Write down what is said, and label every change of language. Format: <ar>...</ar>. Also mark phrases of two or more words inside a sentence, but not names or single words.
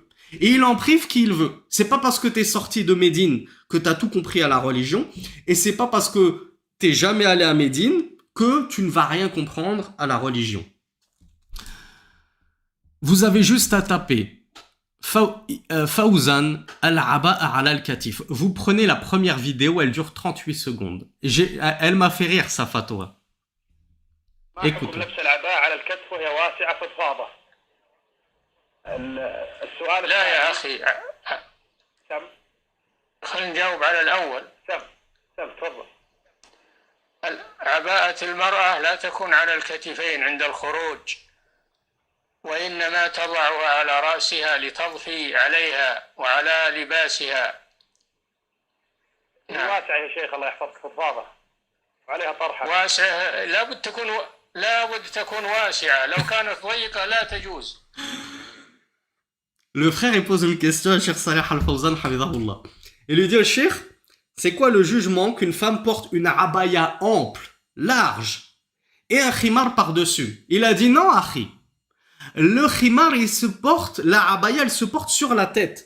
<fr>Et il en prive qui il veut. C'est pas parce que t'es sorti de Médine que t'as tout compris à la religion, et c'est pas parce que t'es jamais allé à Médine que tu ne vas rien comprendre à la religion. Vous avez juste à taper Fawzan</fr> <ar>العباءة على الكتف.</ar> <fr>Vous prenez la première vidéo, elle dure 38 secondes. Elle m'a fait rire sa fatwa. Écoutez.</fr> <ar>السؤال لا يا أخي سم خلينا نجاوب على الأول سم تفضل عباءة المرأة لا تكون على الكتفين عند الخروج وإنما تضعها على رأسها لتضفي عليها وعلى لباسها نعم. واسعة يا شيخ الله يحفظك فضفاضة عليها طرحة واسعة لابد تكون واسعة لو كانت ضيقة لا تجوز.</ar> <fr>Le frère il pose une question à Cheikh Salih Al-Fawzan Hafidahullah. Il lui dit au Cheikh, c'est quoi le jugement qu'une femme porte une abaya ample, large, et un khimar par-dessus? Il a dit non, akhi. Le khimar, la abaya, elle se porte sur la tête.</fr>